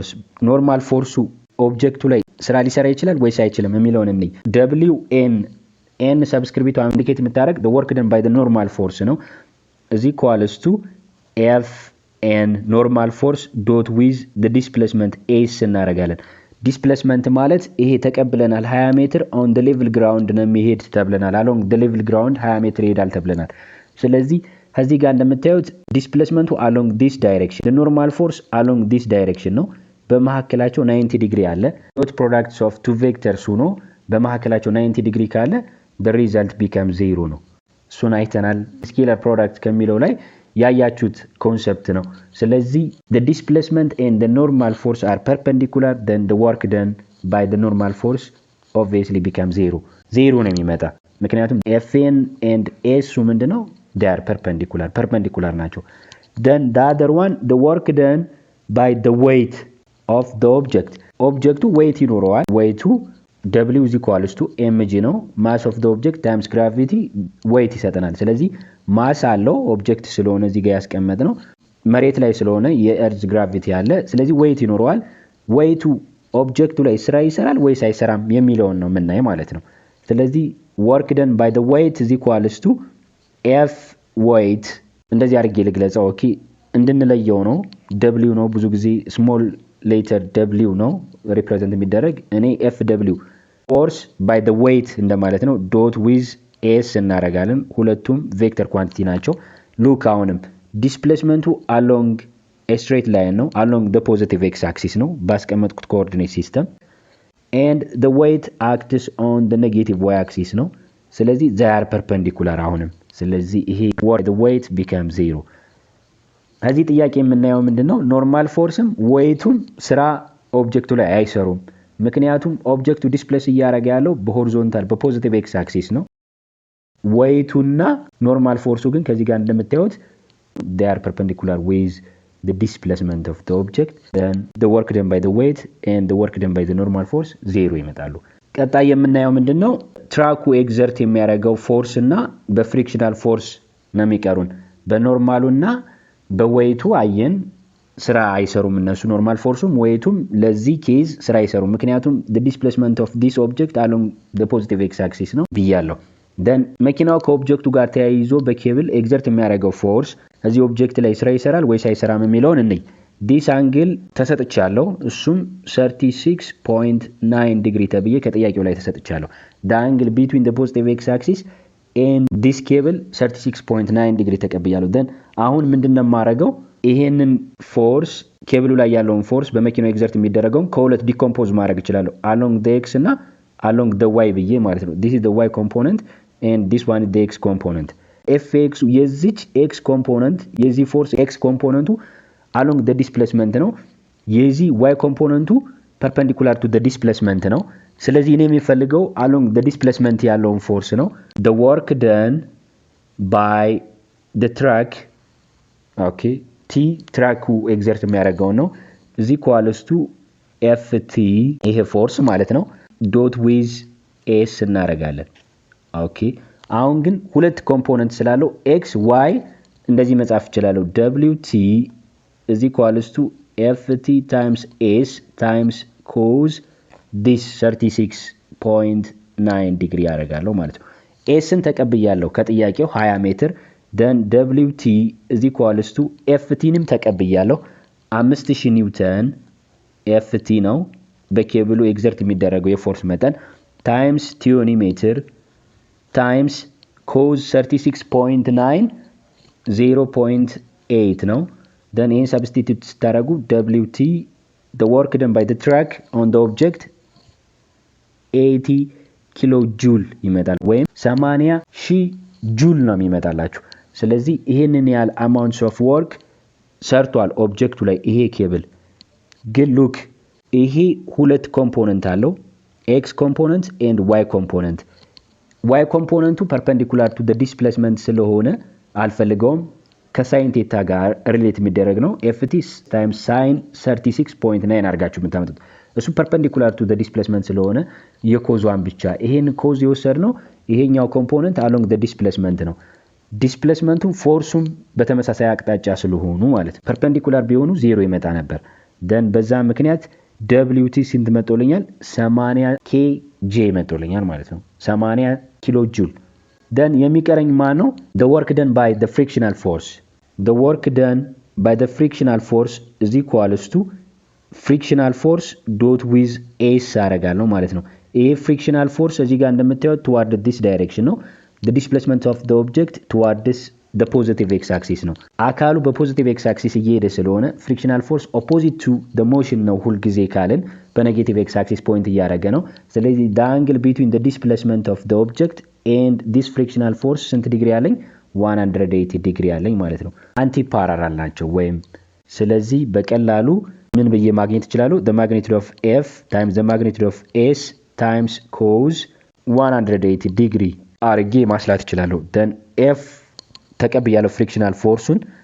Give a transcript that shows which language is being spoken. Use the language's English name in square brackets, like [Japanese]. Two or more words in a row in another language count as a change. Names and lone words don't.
[English] force [Amharic] ኦብጀክቱ ላይ ስራ ሊሰራ ይችላል ወይስ አይችልም የሚለውን እንይ [English] wn n [Amharic] ሰብስክሪፕቱ ኢንዲኬት የምታደርግ [English] the work done by the normal force ነው is equals to f n normal force dot with the displacement s እናደርጋለን [Amharic] displacement ማለት ይሄ ተቀብለናል 20 ሜትር [English] on the level ground [Amharic] ነው የሚሄድ ተብለናል [English] along the level ground [Amharic] 20 ሜትር ይሄዳል ተብለናል ስለዚህ ከዚህ ጋር እንደምታዩት [English] displacement along this direction the normal force along this direction [Amharic] ነው በመሐከላቸው 90 ዲግሪ አለ [English] dot products of two vectors [Amharic] ሆኖ በመሐከላቸው 90 ዲግሪ ካለ [English] the result becomes 0 [Amharic] ነው እሱን አይተናል [English] scalar product [Amharic] ከሚለው ላይ ያያችሁት ኮንሰፕት ነው ስለዚህ [English] the displacement and the normal force are perpendicular then the work done by the normal force obviously becomes 0 [Amharic] ነው የሚመጣ ምክንያቱም [English] fn and s ምንድነው they are perpendicular ናቸው then the other one the work done by the weight of the objectu weight ይኖረዋል weightu w is equals to mg [Amharic] ነው [English] mass of the object times gravity weight [Amharic] ይሰጠናል ስለዚህ ማስ አለው ኦብጀክት ስለሆነ እዚህ ጋር ያስቀመጥ ነው መሬት ላይ ስለሆነ [English] Earth gravity [Amharic] አለ ስለዚህ weight ይኖረዋል weightu ኦብጀክቱ ላይ ስራ ይሰራል ወይስ አይሰራም የሚለውን ነው የምናይ ማለት ነው ስለዚህ [English] work done by the weight is equals to f weight [Amharic] እንደዚህ አድርጌ ልግለጸው ኦኬ እንድንለየው ነው w ነው ብዙ ጊዜ [English] small letter w [Amharic] ነው ሪፕሬዘንት የሚደረግ እኔ [English] fw force by the weight [Amharic] እንደማለት ነው [English] dot with s [Amharic] እናረጋለን ሁለቱም [English] vector quantity [Amharic] ናቸው ሉክ አሁንም ዲስፕሌስመንቱ [English] along a straight line [Amharic] ነው [English] along the positive x axis [Amharic] ነው ባስቀመጥኩት [English] coordinate system and the weight acts on the negative y axis [Amharic] ነው ስለዚህ [English] they are perpendicular [Amharic] አሁንም ስለዚህ ይሄ [English] work the weight become 0 [Amharic] እዚህ ጥያቄ የምናየው ምንድነው [English] normal forcem weightum [Amharic] ስራ ኦብጀክቱ ላይ አይሰሩም ምክንያቱም ኦብጀክቱ ዲስፕሌስ እያደረገ ያለው በሆሪዞንታል [English] positive x axis [Amharic] ነው [English] weight normal force [Amharic] ግን ከዚህ ጋር እንደምታዩት [English] they are perpendicular with the displacement of the object then the work done by the weight and the work done by the normal force 0 [Amharic] ይመጣሉ ቀጣይ የምናየው ምንድነው ትራኩ ኤግዘርት የሚያደርገው ፎርስ እና በፍሪክሽናል ፎርስ ነው የሚቀሩን በኖርማሉና በዌይቱ አየን ስራ አይሰሩም እነሱ [English] normal forcem weightum [Amharic] ለዚህ ኬዝ ስራ አይሰሩም ምክንያቱም [English] the displacement of this object along the positive x axis [Amharic] ነው ብያለሁ then መኪናው ከኦብጀክቱ ጋር ተያይዞ በኬብል ኤግዘርት የሚያደርገው ፎርስ እዚህ ኦብጀክት ላይ ስራ ይሰራል ወይስ አይሰራም የሚለውን እንይ [English] this angle [Amharic] ተሰጥቻለሁ እሱም 36.9 ዲግሪ ተብዬ ከጥያቄው ላይ ተሰጥቻለሁ [English] the angle between the positive x axis and this cable [Amharic] 36.9 ዲግሪ ተቀብያለሁ then አሁን ምንድነው ማረጋው ይሄንን ፎርስ ኬብሉ ላይ ያለውን ፎርስ በመኪናው ኤግዘርት የሚደረገው ከሁለት ዲኮምፖዝ ማድረግ ይችላል [English] along the x እና along the y [Amharic] ብዬ ማለት ነው [English] this is the y component and this one is the x component fx የዚች x component የዚህ ፎርስ x component along the displacement [Amharic] ነው የዚህ [English] y component perpendicular to [Amharic] the displacement ነው ስለዚህ እኔ የሚፈልገው [English] along the displacement [Amharic] ያለውን ፎርስ ነው [English] the work done by the track okay t track exert [Amharic] የሚያደርገው ነው [English] is equals to ft [Amharic] ይሄ ፎርስ ማለት ነው [English] dot with s እናደርጋለን okay [Amharic] አሁን ግን ሁለት ኮምፖነንት ስላለው [English] x y [Amharic] እንደዚህ መጻፍ ይችላል [English] wt is equals to ft times s times cos this [Amharic] 36.9 degree ያደርጋለሁ ማለት ነው s ን ተቀብያለሁ ከጥያቄው 20 ሜትር [English] then wt is equals to ft [Amharic] ንም ተቀብያለሁ 5000 ኒውተን ft ነው በኬብሉ ኤግዘርት የሚደረገው የፎርስ መጠን times 20 ሜትር times cos 36.9 0.8 ነው [English] then in substitute [Amharic] ስታረጉ [English] wt the work done by the track on the object [Amharic] 80 kilojoule ይመጣል ወይም 80000 ጁል ነው የሚመጣላችሁ ስለዚህ ይሄንን ያህል [English] amounts of work [Amharic] ሰርቷል ኦብጀክቱ ላይ ይሄ ኬብል ግን ሉክ ይሄ ሁለት ኮምፖነንት አለው [English] x component and y component y component perpendicular to the displacement [Amharic] ስለሆነ አልፈልገውም ከሳይን ቴታ ጋር ሪሌት የሚደረግ ነው [English] ft times sin 36.9 [Amharic] አርጋችሁ የምታመጡት እሱ [English] perpendicular to the displacement [Amharic] ስለሆነ የኮዟን ብቻ ይሄን ኮዝ የወሰድነው ይሄኛው ኮምፖነንት [English] along the displacement [Amharic] ነው ዲስፕሌስመንቱ ፎርሱም በተመሳሳይ አቅጣጫ ስለሆኑ ማለት perpendicular ቢሆኑ 0 ይመጣ ነበር then በዛ ምክንያት wt ስንት መጥቶልኛል 80 kj መጥቶልኛል ማለት ነው 80 ኪሎ ጁል then የሚቀረኝ ማን ነው [English] the work done by the frictional force the work done by the frictional force is equals to frictional force dot with s [Amharic] አረጋለሁ ማለት ነው ይሄ [English] frictional force [Amharic] እዚህ ጋር እንደምታዩት [English] toward this direction ነው the displacement of the object towards the positive x axis [Amharic] ነው አካሉ በፖዚቲቭ [English] x axis [Amharic] እየሄደ ስለሆነ [English] frictional force opposite to [Amharic] the motion ነው ሁሉ ጊዜ ካለን በኔጌቲቭ x axis ፖይንት እያደረገ ነው ስለዚህ [English] the angle between the displacement of the object and this frictional force [Amharic] ስንት ዲግሪ አለኝ 180 ዲግሪ አለኝ ማለት ነው አንቲ ፓራላል ናቸው ወይም ስለዚህ በቀላሉ ምን በየ ማግኘት ይችላል [English] the magnitude of f times the magnitude of s times cos 180 [Amharic] ዲግሪ አርጌ ማስላት ይችላል then f ተቀብያለሁ ፍሪክሽናል ፎርሱን